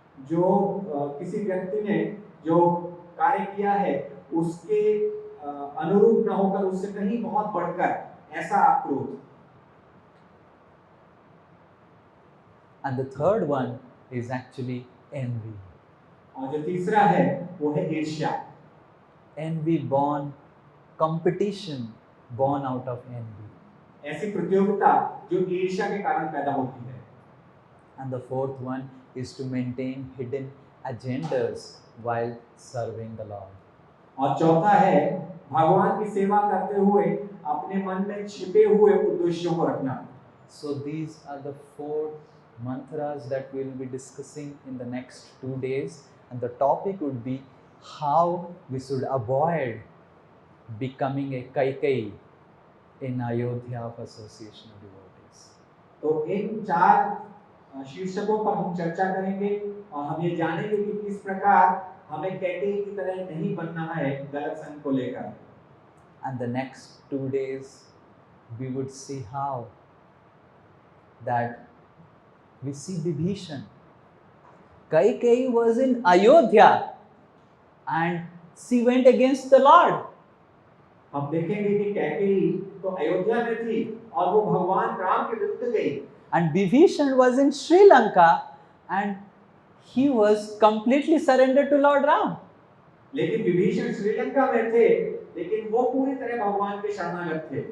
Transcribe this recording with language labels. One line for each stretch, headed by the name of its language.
Hindi: जो किसी व्यक्ति ने जो कार्य किया है उसके अनुरूप न होकर उससे कहीं बहुत बढ़कर ऐसा क्रोध।
English: And the third one is actually envy.
Hindi: और जो तीसरा है वो है ईर्ष्या।
English: Envy born, competition born out of envy.
Hindi: ऐसी प्रतियोगिता जो ईर्ष्या के कारण पैदा होती है।
English: And the fourth one is to maintain hidden agendas while serving the Lord.
Hindi: और चौथा है भगवान की सेवा करते हुए अपने मन में छिपे हुए उद्देश्यों को रखना।
English: So these are the four mantras that we will be discussing in the next 2 days, and the topic would be how we should avoid becoming a Kaikai in Ayodhya of Association of Devotees.
Hindi: तो इन चार शीर्षकों पर हम चर्चा करेंगे और हम ये जानेंगे कि किस प्रकार हमें कैकेयी की तरह नहीं बनना है गलत संग को लेकर।
English: And the next 2 days we would see how that we see Vibhishan. Kaikeyi was in Ayodhya and she went against the Lord.
Hindi: हम देखेंगे कि कैकेयी तो अयोध्या में थी और वो भगवान राम के विरुद्ध गई।
English: And Vibhishan was in Sri Lanka and he was completely surrendered to Lord Ram.
Hindi: लेकिन विभीषण श्रीलंका में थे, लेकिन वो पूरी तरह भगवान के शरणागत थे।